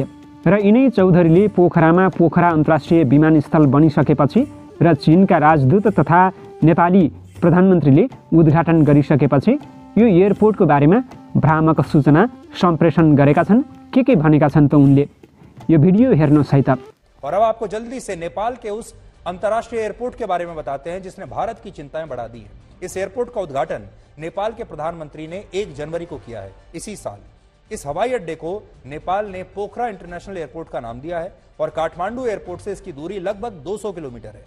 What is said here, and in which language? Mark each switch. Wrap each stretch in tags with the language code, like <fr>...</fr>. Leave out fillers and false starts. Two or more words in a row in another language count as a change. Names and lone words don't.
<ne>र यिनै चौधरीले पोखरामा पोखरा अन्तर्राष्ट्रिय विमानस्थल बनिसकेपछि र चीनका राजदूत तथा नेपाली प्रधानमन्त्रीले उद्घाटन गरिसकेपछि यो एयरपोर्टको बारेमा भ्रामक सूचना सम्प्रेषण गरेका छन्। के भनेका छन् त उनले, यो भिडियो हेर्नुहोस् है त।</ne> <hi>और अब आपको जल्दी से नेपाल के उस अंतर्राष्ट्रीय एयरपोर्ट के बारे में बताते हैं जिसने भारत की चिंताएं बढ़ा दी है। इस एयरपोर्ट का उद्घाटन नेपाल के प्रधानमंत्री ने 1 जनवरी को किया है इसी साल। इस हवाई अड्डे को नेपाल ने पोखरा इंटरनेशनल एयरपोर्ट का नाम दिया है और काठमांडू एयरपोर्ट से इसकी दूरी लगभग 200 किलोमीटर है।</hi>